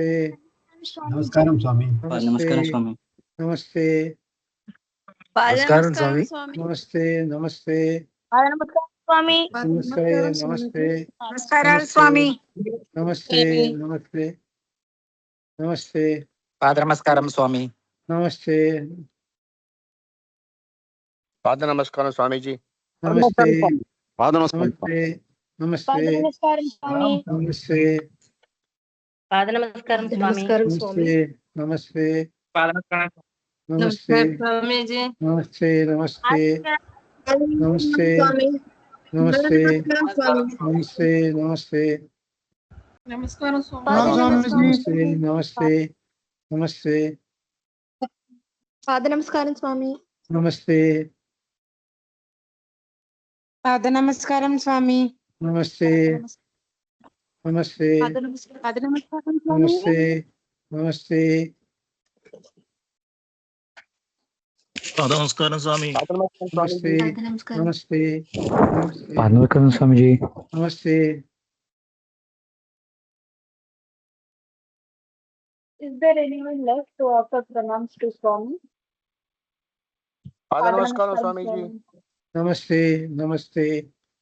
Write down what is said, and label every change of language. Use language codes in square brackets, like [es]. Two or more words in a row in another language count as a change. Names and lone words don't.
[te] నమస్కారం స్వామి। [hi] नमस्ते नमस्ते [te] నమస్కారం స్వామి। [hi] नमस्ते नमस्ते [te] పాద నమస్కారం స్వామి। [hi] नमस्ते नमस्ते [te] నమస్కారం స్వామి। [hi] नमस्ते नमस्ते Namaste. [te] పాదనమస్కారం స్వామి. [hi] Namaste. [te] పాద నమస్కారం స్వామీజీ. [hi] Namaste. [te] పాద నమస్కారం. [hi] Namaste. [te] నమస్కారం స్వామి. [hi] Namaste. [te] పాద నమస్కారం స్వామి. [hi] Namaste. Namaste. Namaste. [te] స్వామీజీ. [hi] Namaste. Namaste. Namaste. Namaste. Namaste. Namaste. [te] నమస్కారం [hi] Namaste. Namaste. Namaste. [te] పాద నమస్కారం స్వామి. [hi] Namaste. [te] పాద నమస్కారం స్వామి. [hi] Namaste. Namaste. [te] పాద నమస్కారం [hi] Namaste. Namaste. [te] పాద నమస్కారం స్వామి. [hi] Namaste. Namaste. [te] పాదనమస్కారం స్వామిజీ. [hi] Namaste. [en] Is there anyone left to offer pranams to Swami? [te] పాద నమస్కారం స్వామీజీ. [hi] Namaste. Namaste.